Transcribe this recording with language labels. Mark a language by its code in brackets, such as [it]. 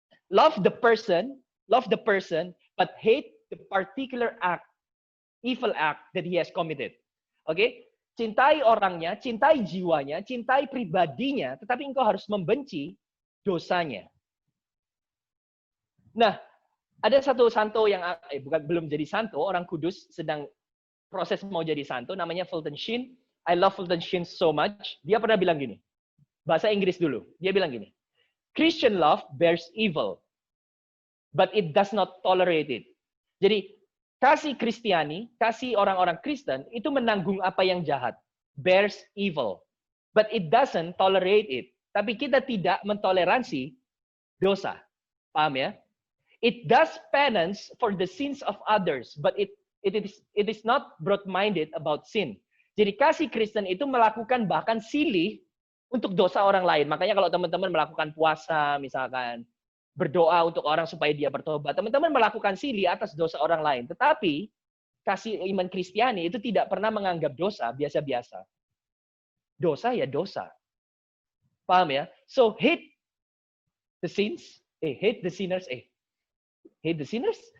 [en] Love the person, but hate the particular act, evil act that he has committed. Oke? [id] Cintai orangnya, cintai jiwanya, cintai pribadinya, tetapi engkau harus membenci dosanya. Nah, Ada satu santo yang belum jadi santo, orang kudus sedang proses mau jadi santo, namanya Fulton Sheen. [en] I love Fulton Sheen so much. [id] Dia pernah bilang gini, bahasa Inggris dulu. Dia bilang gini, [en] Christian love bears evil, but it does not tolerate it. [id] Jadi, kasih Kristiani, kasih orang-orang Kristen, itu menanggung apa yang jahat. [en] Bears evil, but it doesn't tolerate it. [id] Tapi kita tidak mentoleransi dosa. Paham ya? [en] It does penance for the sins of others, but it is not broad-minded about sin. [id] Jadi kasih Kristen itu melakukan bahkan silih untuk dosa orang lain. Makanya kalau teman-teman melakukan puasa, misalkan berdoa untuk orang supaya dia bertobat, teman-teman melakukan silih atas dosa orang lain. Tetapi kasih iman Kristiani itu tidak pernah menganggap dosa biasa-biasa. Dosa ya dosa. Paham ya? [en] So hate the sins, hate the sinners, hate the sinners?